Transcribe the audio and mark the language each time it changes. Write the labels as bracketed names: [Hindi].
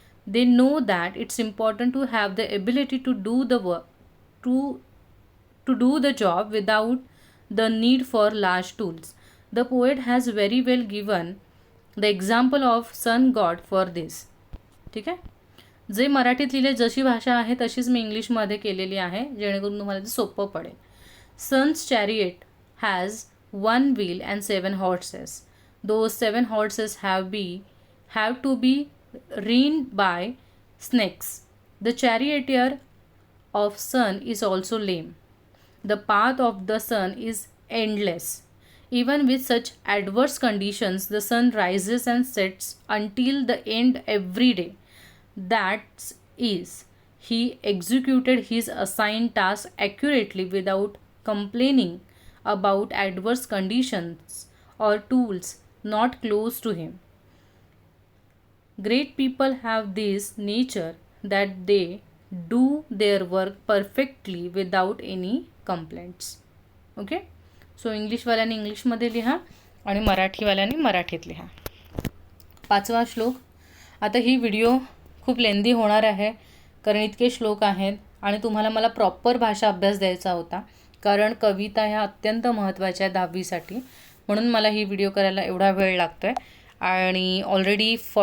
[English] They know that it's important to have the ability to do the work, to do the job without the need for large tools. The poet has very well given the example of sun god for this. [Marathi] ठीक आहे. जे मराठीत लिहिले जशी भाषा आहे तशीच मी इंग्लिशमध्ये केलेली आहे, जेणेकरून तुम्हाला ते सोपं पडेल. [English] Sun's chariot has 1 wheel and 7 horses. Those 7 horses have to be reined by snakes. The charioteer of sun is also lame. The path of the sun is endless. Even with such adverse conditions, the sun rises and sets until the end every day. That is, he executed his assigned task accurately without complaining about adverse conditions or tools not close to him. Great people have this nature that they do their work perfectly without any complaints. Okay. [Marathi] So इंग्लिशवाल्याने इंग्लिशमध्ये लिहा आणि मराठीवाल्याने मराठीत लिहा. 5वा श्लोक. आता ही video खूप लेंदी होणार आहे, कारण इतके श्लोक आहेत आणि तुम्हाला मला प्रॉपर भाषा अभ्यास द्यायचा होता, कारण कविता ह्या अत्यंत महत्त्वाच्या आहे 10वीसाठी. म्हणून मला ही व्हिडिओ करायला एवढा वेळ लागतो आहे. आणि ऑलरेडी